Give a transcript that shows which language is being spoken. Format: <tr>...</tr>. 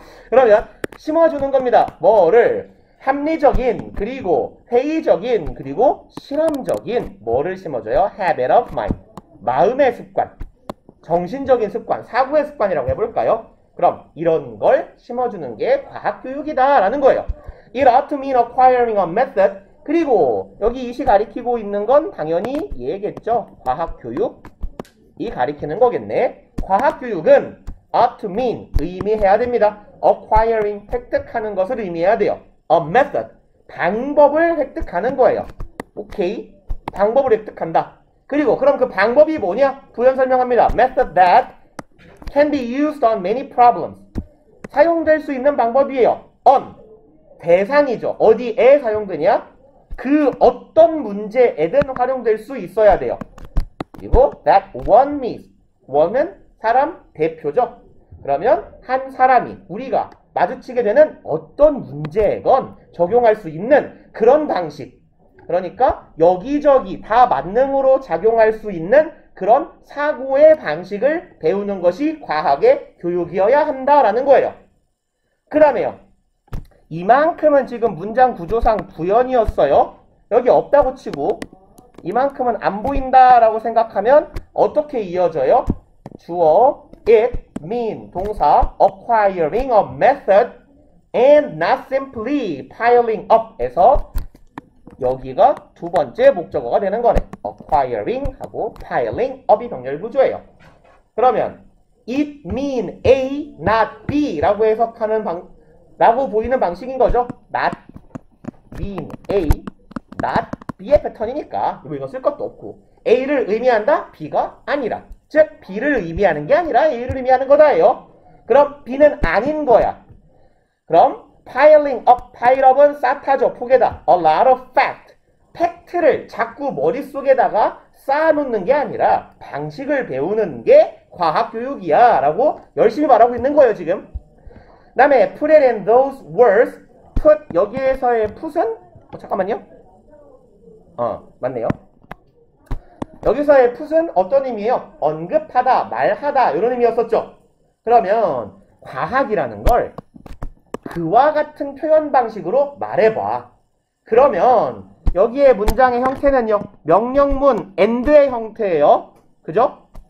<ko>그러면 심어주는 겁니다. 뭐를? 합리적인, 그리고 회의적인, 그리고 실험적인 뭐를 심어줘요?</ko> <en>habit of mind.</en> <ko>마음의 습관, 정신적인 습관, 사고의 습관이라고 해볼까요? 그럼 이런 걸 심어주는 게 과학교육이다 라는 거예요.</ko> <en>It ought to mean acquiring a method.</en> <ko>그리고 여기 이시 가리키고 있는 건 당연히 얘겠죠. 과학교육이 가리키는 거겠네. 과학교육은</ko> <en>ought to mean</en> <ko>의미해야 됩니다. acquiring 획득하는 것을 의미해야 돼요. A method 방법을 획득하는 거예요. 오케이, 방법을 획득한다. 그리고 그럼 그 방법이 뭐냐? 부연 설명합니다.</ko> <en>Method that can be used on many problems.</en> <ko>사용될 수 있는 방법이에요. on 대상이죠. 어디에 사용되냐? 그 어떤 문제에든 활용될 수 있어야 돼요. 그리고</ko> <en>that one means</en> <ko>one은 사람 대표죠. 그러면 한 사람이 우리가 마주치게 되는 어떤 문제건 적용할 수 있는 그런 방식. 그러니까 여기저기 다 만능으로 작용할 수 있는 그런 사고의 방식을 배우는 것이 과학의 교육이어야 한다라는 거예요. 그 다음에요. 이만큼은 지금 문장 구조상 부연이었어요. 여기 없다고 치고 이만큼은 안 보인다라고 생각하면 어떻게 이어져요? 주어 it, mean, 동사</ko> <en>acquiring a method and not simply piling up</en> <ko>에서 여기가 두 번째 목적어가 되는 거네. acquiring 하고 piling up이 병렬 구조예요. 그러면</ko> <en>it mean A, not B</en> <ko>라고 해석하는 라고 보이는 방식인 거죠. not mean A, not B의 패턴이니까 이거 쓸 것도 없고 A를 의미한다? B가 아니라 즉 B를 의미하는 게 아니라 A를 의미하는 거다예요. 그럼 B는 아닌 거야. 그럼 piling up, pile up은 쌓다죠. 폭에다</ko> <en>a lot of fact,</en> <ko>팩트를 자꾸 머릿속에다가 쌓아놓는 게 아니라 방식을 배우는 게 과학교육이야 라고 열심히 말하고 있는 거예요 지금. 그 다음에</ko> <en>put it in those words,</en> <ko>put 여기에서의 put은 잠깐만요. 맞네요. 여기서의 put은 어떤 의미예요? 언급하다, 말하다 이런 의미였었죠. 그러면 과학이라는 걸 그와 같은 표현 방식으로 말해봐. 그러면 여기에 문장의 형태는요. 명령문 and의 형태예요. 그죠?</ko>